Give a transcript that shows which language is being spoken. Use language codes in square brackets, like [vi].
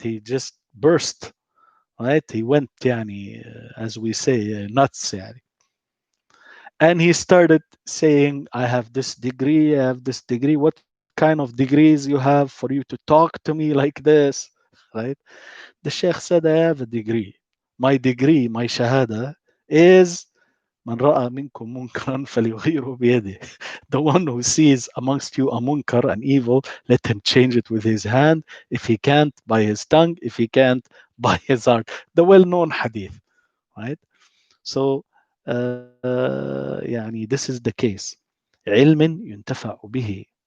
[en] He just burst. Right? He went يعني as we say nuts يعني. And he started saying, I have this degree, I have this degree. What kind of degrees you have for you to talk to me like this? Right? The sheikh said, I have a degree. My degree, my shahada is [ar] من رأى منكم منكرا فليغيره بيده. [en] The one who sees amongst you a munkar, an evil, let him change it with his hand. If he can't, by his tongue. If he can't, by his heart. The well-known hadith, right? So يعني this is the case. [ar] علم ينتفع به.